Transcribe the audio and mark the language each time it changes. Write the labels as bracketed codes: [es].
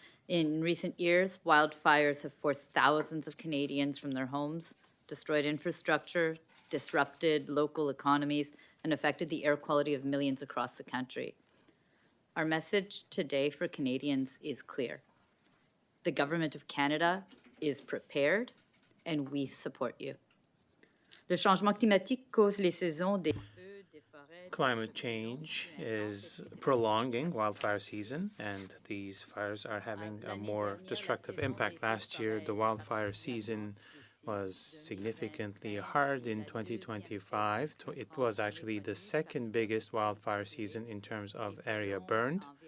[en] In recent years, wildfires have forced thousands of Canadians from their homes, destroyed infrastructure, disrupted local economies, and affected the air quality of millions across the country. Our message today for Canadians is clear. The Government of Canada is prepared, and we support you. [fr] Le changement climatique cause les saisons des feux, des forêts. [en] Climate change is prolonging wildfire season, and these fires are having a more destructive impact. Last year, the wildfire season was significantly hard in 2025. It was actually the second biggest wildfire season in terms of area burned.